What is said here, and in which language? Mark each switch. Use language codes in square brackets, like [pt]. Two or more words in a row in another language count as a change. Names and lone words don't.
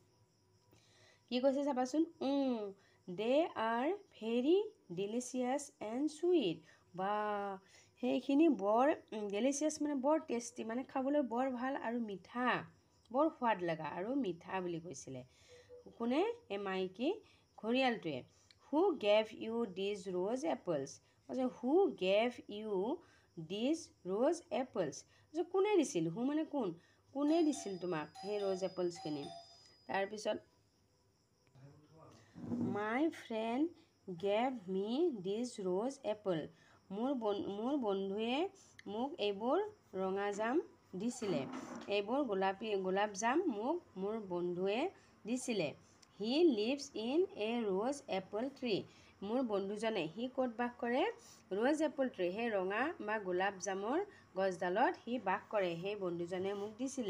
[as] কি কৈছে চাবাচোন, [en] they are very delicious and sweet. [as] বা সেইখিনি বৰ ডেলিচিয়াছ মানে বৰ টেষ্টি, মানে খাবলৈ বৰ ভাল আৰু মিঠা, বৰ সোৱাদ লগা আৰু মিঠা বুলি কৈছিলে। কোনে, এই মাইকী ঘৰিয়ালটোৱে। [en] Who gave you these rose apples. Who gave you these rose apples. [as] কোনে দিছিল, হু মানে কোনে দিছিল তোমাক সেই [en] rose apples. [as] তাৰপিছত [en] my friend gave me these rose apple. [as] মোৰ বন্ধুৱে মোক এইবোৰ ৰঙা জাম দিছিলে, এইবোৰ গোলাপ জাম মোক মোৰ বন্ধুৱে দিছিলে। [en] He lives in a rose apple tree. [as] মোৰ বন্ধুজনে, সি ক'ত বাস কৰে, [en] rose apple tree, [as] সেই ৰঙা বা গোলাপ জামৰ গছডালত সি বাস কৰে, সেই বন্ধুজনে মোক দিছিলে।